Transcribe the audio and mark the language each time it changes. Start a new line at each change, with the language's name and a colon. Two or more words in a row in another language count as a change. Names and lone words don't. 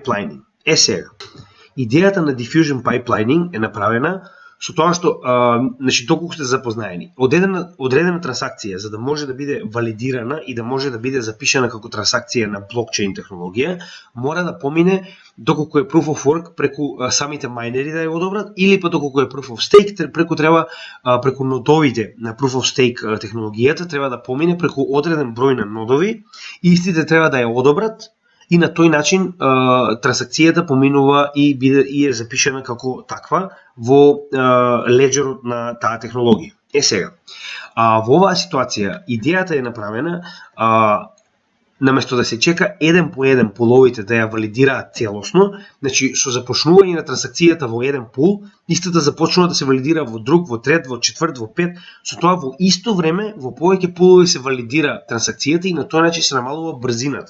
Macedonian: Сега, идејата на Diffusion Pipelining е направена со тоа што значи доколку сте запознаени, одредена трансакција за да може да биде валидирана и да може да биде запишана како трансакција на блокчейн технологија, мора да помине доколку е
English: proof of work
Macedonian: преку самите мајнери да ја одобрат, или па доколку е
English: proof of stake
Macedonian: преку нодовите на
English: proof of stake
Macedonian: технологијата треба да помине преку одреден број на нодови, и истите треба да ја одобрат, и на тој начин трансакцијата поминува и е запишана како таква во леджерот на таа технологија. Сега, во оваа ситуација идејата е направена наместо да се чека еден по еден пуловите да ја валидираат целосно, значи со започнување на трансакцијата во еден пул, истата започнува да се валидира во друг, во трет, во четврт, во пет, со тоа во исто време во повеќе пулови се валидира трансакцијата и на тој начин се намалува брзината.